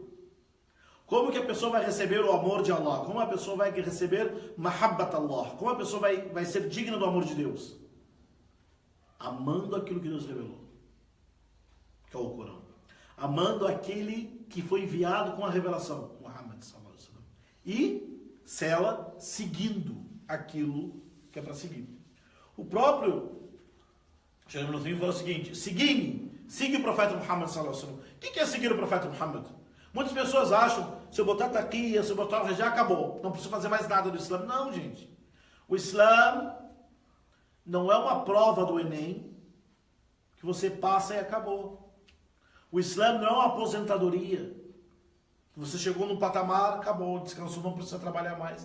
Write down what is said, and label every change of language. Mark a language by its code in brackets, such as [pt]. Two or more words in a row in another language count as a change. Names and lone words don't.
[pt] Como que a pessoa vai receber o amor de Allah? Como a pessoa vai receber [ar] محبة الله? [pt] Como a pessoa vai ser digna do amor de Deus? Amando aquilo que Deus revelou, que é o Corão. Amando aquele que foi enviado com a revelação, [ar] Muhammad صلى الله عليه وسلم. [pt] E sela seguindo aquilo que é para seguir. O próprio Sheikh Ibn Uthaymeen falou o seguinte: seguir-me, siga o profeta Muhammad [ar] صلى الله عليه وسلم. [pt] O que é seguir o profeta Muhammad? Muitas pessoas acham, se eu botar taqiyya, se eu botar o já acabou, não preciso fazer mais nada do Islã. Não, gente. O Islã não é uma prova do Enem que você passa e acabou. O Islã não é uma aposentadoria que você chegou num patamar, acabou, descansou, não precisa trabalhar mais.